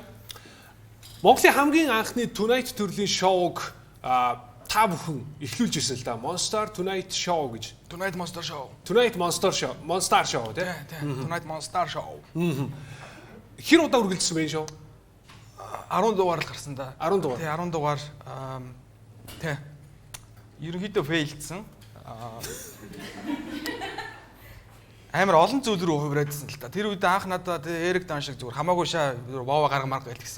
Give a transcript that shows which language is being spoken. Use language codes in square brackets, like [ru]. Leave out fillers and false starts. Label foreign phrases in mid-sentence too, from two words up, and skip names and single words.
[mn] Монголын хамгийн анхны Tonight төрлийн шоуг та бүхэн эхлүүлж ирсэн л да. Monster Tonight Show гэж. Tonight Monster Show. Tonight Monster Show. Monster Show тий. Tonight Monster Show. Хэр удаа үргэлжилсэн бэ энэ шоу? 10 дугаар л гарсан да. 10 дугаар. Тий 10 дугаар тий. Ерөнхийдөө фейлдсэн. Амар олон зүйл рүү хувирагдсан л та. Тэр үед анх надад Эрик Дан шиг зүгээр хамаагүй шаа вова гарга марга гэлтгсэн.